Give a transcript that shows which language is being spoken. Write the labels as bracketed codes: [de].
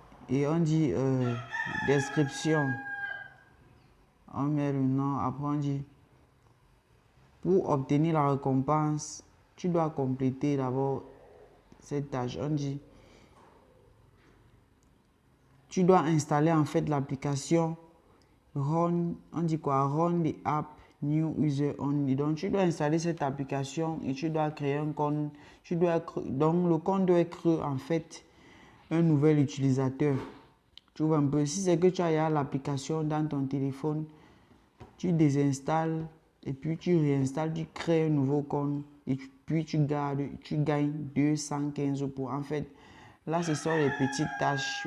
[fr] Et on dit description. On met le nom, après on dit pour obtenir la récompense, tu dois compléter d'abord cette tâche. On dit tu dois installer en fait l'application Run, on dit quoi? [en] Run the app new user only. [fr] Donc tu dois installer cette application et tu dois créer un compte. Donc le compte doit être en fait un nouvel utilisateur. Tu vois un peu, si c'est que tu as l'application dans ton téléphone, tu désinstalles et puis tu réinstalles, tu crées un nouveau compte et puis tu gagnes 215 points. En fait, là, ce sont les petites tâches.